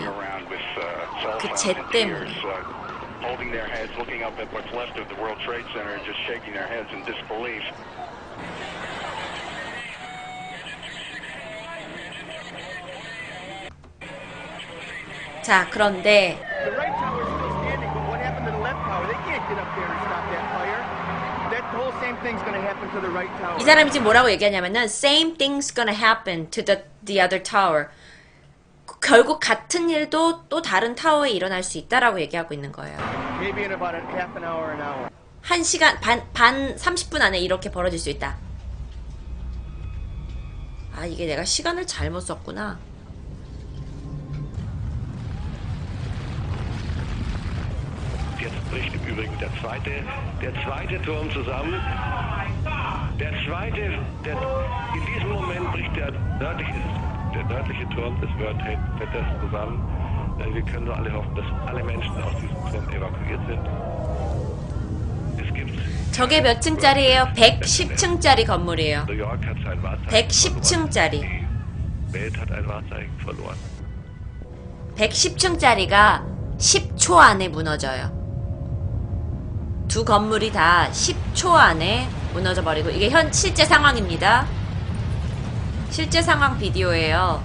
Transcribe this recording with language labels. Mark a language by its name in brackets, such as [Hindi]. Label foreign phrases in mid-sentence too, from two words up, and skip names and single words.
[Korean] 그 jet 때문에. 자, 그런데 이 사람이 지금 뭐라고 얘기하냐면은 [English] same thing's gonna happen to the other tower. [Korean] 결국 같은 일도 또 다른 타워에 일어날 수 있다라고 얘기하고 있는 거예요. 1시간 반 30분 안에 이렇게 벌어질 수 있다. 아, 이게 내가 시간을 잘못 썼구나. [German] Jetzt bricht im Übrigen der zweite Turm zusammen. In diesem Moment bricht der nördliche Turm des World Trade Centers zusammen. Wir können nur alle hoffen, dass alle Menschen aus diesem Turm evakuiert sind. Es gibt [Korean] 저게 몇 층짜리예요? 110층짜리 건물이에요. [German] New York hat sein Wahrzeichen [Korean] 110층짜리. [German] Die Welt hat ein Wahrzeichen verloren. [Korean] 110층짜리가 10초 안에 무너져요. 두 건물이 다 10초 안에 무너져 버리고, 이게 실제 상황입니다. 실제 상황 비디오예요.